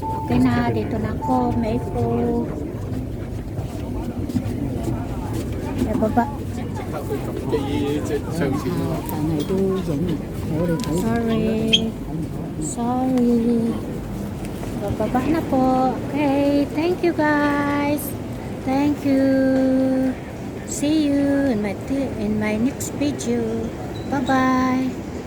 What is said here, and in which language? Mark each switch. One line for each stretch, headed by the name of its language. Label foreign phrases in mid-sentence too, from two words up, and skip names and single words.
Filipino: Okay na, dito na ako. May po. May baba.
Cantonese: 記即上次但係都影我哋睇
Filipino: Sorry. Sorry. Bababa na po.
English: Okay. Thank you guys. Thank you. See you in my next video. Bye-bye.